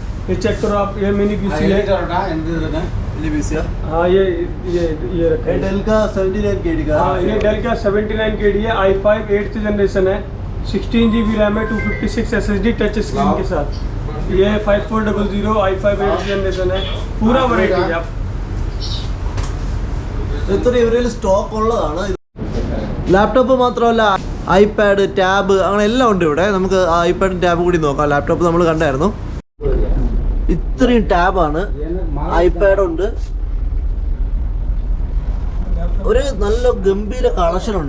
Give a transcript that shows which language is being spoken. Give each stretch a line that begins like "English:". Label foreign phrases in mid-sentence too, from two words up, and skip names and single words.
Hindi: ये चेक करो आप. ये
English: mini PC
Hindi: है. हाँ, ये रखा है. डेल का 79 KD का. हाँ, ये डेल का 79 KD है. i5 8th जनरेशन है, 16GB रैम है, 256 SSD
English: touch screen
Hindi: के साथ. ये 5400 i5 8th जनरेशन है. पूरा वैरायटी है. आप
Malayalam: ഇത്ര ഇവരിൽ സ്റ്റോക്ക് ഉള്ളതാണ്. ലാപ്ടോപ്പ് മാത്രമല്ല, ഐപാഡ്, ടാബ്, അങ്ങനെ എല്ലാം ഉണ്ട് ഇവിടെ. നമുക്ക് ഐപാഡും ടാബും കൂടി നോക്കാം. ലാപ്ടോപ്പ് നമ്മൾ കണ്ടായിരുന്നു. ഇത്രയും ടാബാണ്. ഐപാഡ് ഉണ്ട്. ഒരു നല്ല ഗംഭീര കളക്ഷൻ ഉണ്ട്.